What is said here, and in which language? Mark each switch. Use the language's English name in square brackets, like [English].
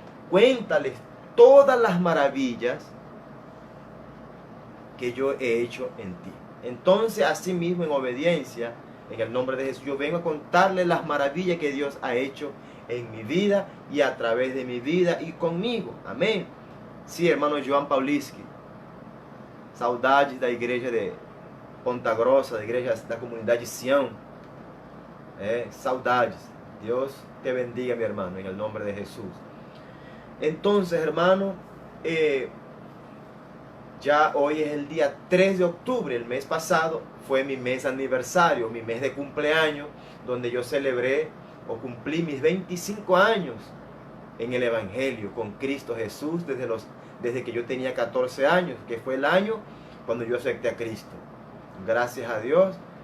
[Spanish] Cuéntales todas las maravillas que yo he hecho en ti. Entonces, así mismo, en obediencia, en el nombre de Jesús, yo vengo a contarles las maravillas que Dios ha hecho en mi vida y a través de mi vida y conmigo. Amén. Sí, hermano [Portuguese] João Pauliski, saudades da igreja de Ponta Grossa, da igreja da comunidade Sião. Saudades. [Spanish] Dios te bendiga, mi hermano, en el nombre de Jesús. Entonces, hermano, ya hoy es el día 3 de octubre. El mes pasado fue mi mes aniversario, mi mes de cumpleaños, donde yo celebré o cumplí mis 25 años en el Evangelio con Cristo Jesús desde que yo tenía 14 años, que fue el año cuando yo acepté a Cristo. Gracias a Dios.